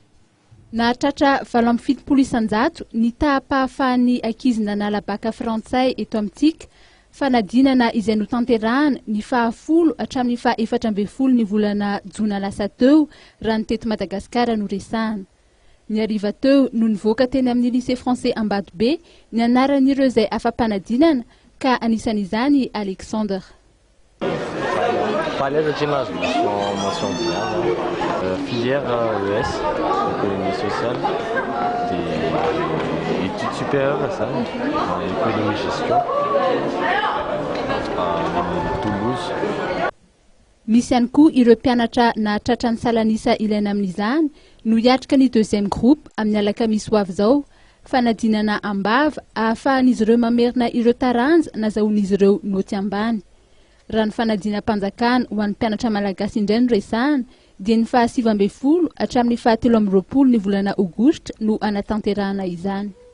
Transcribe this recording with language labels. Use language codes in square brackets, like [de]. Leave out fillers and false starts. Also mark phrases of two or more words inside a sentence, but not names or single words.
[mg] Nahatratra 7 isan-jato ny tahapahafahan'ny ankizy nanala baka frantsay eto amintsika fanadinana izay notanterahana ny 10 hatramin'ny 14 ny volana jona lasa teo raha ny teto Madagasikara no resahana. Ny ariva teo no nivoaka teny amin'ny lycée français Ambatobe ny anaran'ireo izay afa-panadinana ka anisan'izany Alexandre. [fr] Palais de gymnase, mention bien. Filière ES, économie sociale, des études supérieures, ça, économie gestion, à Toulouse. [mg] Misy ihany koa ireo mpianatra nahatratra ny salanisa ilaina amin'izany no hiatrika ny [fr] 2e groupe [mg] amin'ny alakamisy ho avy izao fanadinana ambava ahafahan'izy ireo mamerina ireo taranja nazahoan'izy ireo noty ambany. Raha ny fanadinam-panjakana ho an'ny mpianatra malagasy indray no resahana dia ny 17 hatramin'ny 17 ny volana aogositra no anatanterahana izany.